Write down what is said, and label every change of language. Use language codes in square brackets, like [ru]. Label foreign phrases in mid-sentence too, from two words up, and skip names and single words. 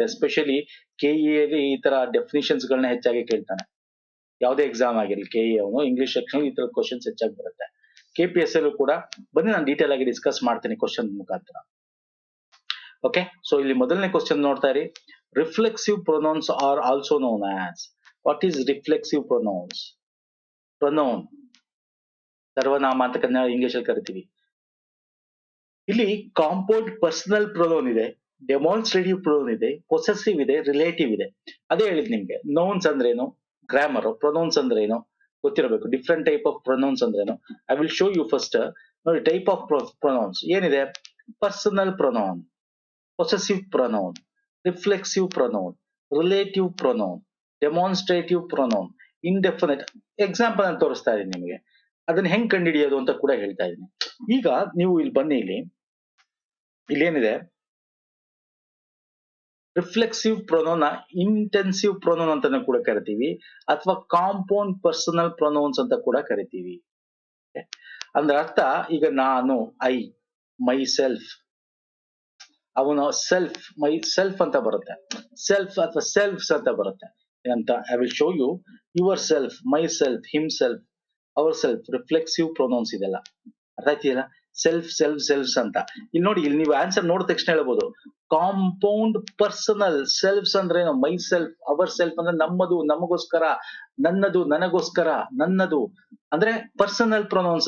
[kn] ಎಸ್ಪೆಷಲಿ KE ಅಲ್ಲಿ ಈ ತರ ಡೆಫಿನಿಷನ್ಸ್ ಗಳನ್ನ ಹೆಚ್ಚಾಗಿ ಕೇಳ್ತಾನೆ. ಯಾವುದೇ ಎಕ್ಸಾಮ್ ಆಗಿರಲಿ, KE ಅವನು [en] English section [kn] ಈ ತರ ಕ್ವಶನ್ಸ್ ಹೆಚ್ಚಾಗಿ ಬರುತ್ತೆ. KPS ಅಲ್ಲೂ ಕೂಡ ಬನ್ನಿ ನಾನು ಡೀಟೇಲ್ ಆಗಿ ಡಿಸ್ಕಸ್ ಮಾಡ್ತೀನಿ ಕ್ವಶನ್ ಮುಖಾಂತರ. [en] Okay, so [kn] ಇಲ್ಲಿ ಮೊದಲನೇ ಕ್ವಶನ್ ನೋಡ್ತಾ ಇರಿ. [en] reflexive pronouns are also known as. What is reflexive pronouns? [kn] ಪ್ರೊನೌನ್ ಸರ್ವನಾಮ ಅಂತ ಕನ್ನಡ ಇಂಗ್ಲಿಷ್ ಅಲ್ಲಿ ಕರಿತೀವಿ. [en] ಇಲ್ಲಿ compound personal pronoun ಇದೆ, demonstrative pronoun ಇದೆ, ಪೊಸೆಸಿವ್ ಇದೆ, ರಿಲೇಟಿವ್ ಇದೆ. [kn] ಅದೇ ಹೇಳಿದ್ ನಿಮ್ಗೆ ನೌನ್ಸ್ ಅಂದ್ರೇನು, ಗ್ರಾಮರ್. ಪ್ರೊನೌನ್ಸ್ ಅಂದ್ರೇನು ಗೊತ್ತಿರಬೇಕು. [en] different type of pronouns ಅಂದ್ರೇನು I will show you first. ನೋಡಿ, type of pronouns ಏನಿದೆ: personal pronoun, possessive pronoun, reflexive pronoun, relative pronoun, demonstrative pronoun, indefinite. [kn] ಎಕ್ಸಾಂಪಲ್ ಅಂತ ತೋರಿಸ್ತಾ ಇದೀನಿ ನಿಮಗೆ. ಅದನ್ನ ಹೆಂಗ್ ಕಂಡುಹಿಡಿಯೋದು ಅಂತ ಕೂಡ ಹೇಳ್ತಾ ಇದೀನಿ. ಈಗ ನೀವು ಇಲ್ಲಿ ಬನ್ನಿ, ಇಲ್ಲೇನಿದೆ, [en] reflexive pronoun intensive pronoun [kn] ಅಂತಾನೆ ಕೂಡ ಕರಿತೀವಿ, ಅಥವಾ [en] compound personal pronouns [kn] ಅಂತ ಕೂಡ ಕರಿತೀವಿ. ಅಂದ್ರೆ ಅರ್ಥ, ಈಗ ನಾನು, [en] I, my self, [kn] ಅವನು ಸೆಲ್ಫ್, [en] my self [kn] ಅಂತ ಬರುತ್ತೆ. [en] ಸೆಲ್ಫ್ ಅಥವಾ ಸೆಲ್ಫ್ಸ್ [kn] ಅಂತ ಬರುತ್ತೆ. ಏನಂತ [en] I will show you. Your self, my self, him self, our self, reflexive pronouns ಇದೆಲ್ಲ. [kn] ಅರ್ಥ ಆಯ್ತಿಲ್ಲ? [en] self, self, selfs [kn] ಅಂತ. ಇಲ್ಲಿ ನೋಡಿ, ಇಲ್ಲಿ ನೀವು ಆನ್ಸರ್ ನೋಡಿದ ತಕ್ಷಣ ಹೇಳ್ಬೋದು. [en] compound personal selfs ಅಂದ್ರೆ ಏನು? My self, our self [kn] ಅಂದ್ರೆ ನಮ್ಮದು, ನಮಗೋಸ್ಕರ, ನನ್ನದು, ನನಗೋಸ್ಕರ, ನನ್ನದು ಅಂದ್ರೆ [en] personal pronouns.